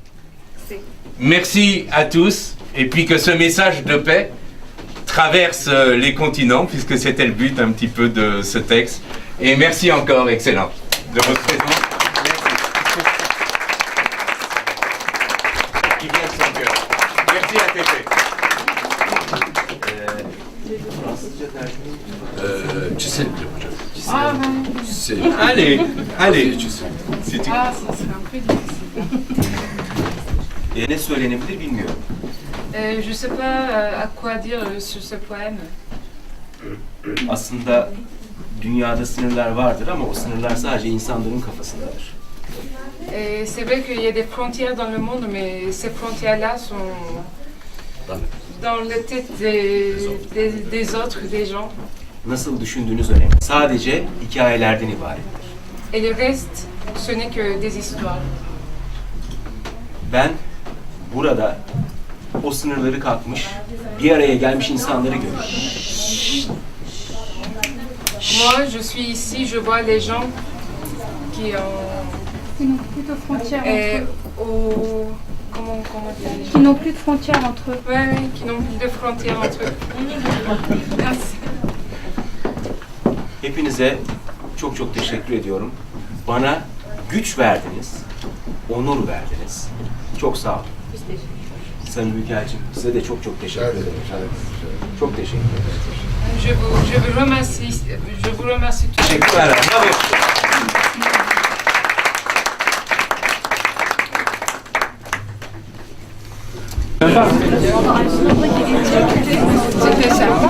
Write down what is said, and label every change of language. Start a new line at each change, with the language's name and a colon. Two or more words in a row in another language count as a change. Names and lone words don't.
French: Merci à tous, et puis que ce message de paix traverse les continents, puisque c'était le but un petit peu de ce texte. Et merci encore, excellent, de votre présence. Merci. Qui vient de son cœur. Merci à Tété.
Turkish: Çisil hocam. Çisil.
French: Allez, allez. Si tu... Ah, ça serait un peu difficile.
Turkish: Ne söylenebilir bilmiyorum.
French: Je sais pas à quoi dire sur ce poème.
Turkish: Aslında dünyada sınırlar vardır ama o sınırlar sadece insanların kafasındadır.
French: C'est vrai qu'il y a des frontières dans le monde, mais ces frontières-là sont dans la tête des autres, des gens.
Turkish: Nasıl düşündüğünüz önemli. Sadece hikayelerden ibarettir.
French: Et le reste, ce n'est que des histoires.
Turkish: Ben burada o sınırları kalkmış, bir araya gelmiş insanları görüyorum.
French: Moi, je suis ici, je vois les gens qui n'ont plus de frontières entre eux. Comment dire? Qui n'ont plus de frontières entre eux. Oui, qui n'ont plus de frontières entre eux. Merci.
Turkish: Hepinize çok çok teşekkür ediyorum. Bana güç verdiniz, onur verdiniz. Çok sağ olun. Sayın Büyükelçim, size de çok çok teşekkür ederim. Çok teşekkür ederim.
French: vous remercie tous. Voilà, bravo. C'était ça.